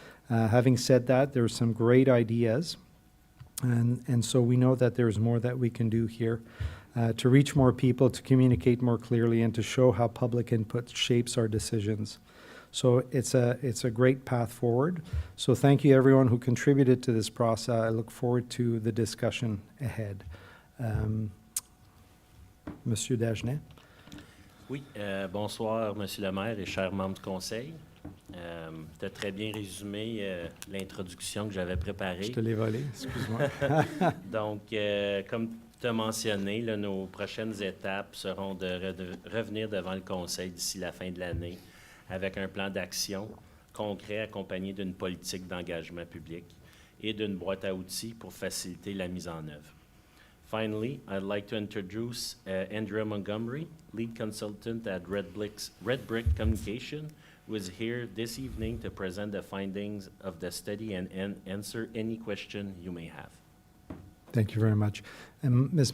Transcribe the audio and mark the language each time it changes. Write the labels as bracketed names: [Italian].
[English] Having said that, there are some great ideas. And so we know that there's more that we can do here to reach more people, to communicate more clearly, and to show how public input shapes our decisions. So it's a great path forward. So thank you everyone who contributed to this process. I look forward to the discussion ahead. Monsieur Dagenet. [French] Oui, bonsoir, Monsieur le maire et chers membres du conseil. Tu as très bien résumé l'introduction que j'avais préparée. Je te l'ai volé, excuse-moi. Donc, comme tu as mentionné, là, nos prochaines étapes seront de revenir devant le conseil d'ici la fin de l'année avec un plan d'action concret accompagné d'une politique d'engagement public et d'une boîte à outils pour faciliter la mise en œuvre. [English] Finally, I'd like to introduce Andrea Montgomery, lead consultant at Red Brick Communication, who is here this evening to present the findings of the study and answer any question you may have. Thank you very much. And Ms.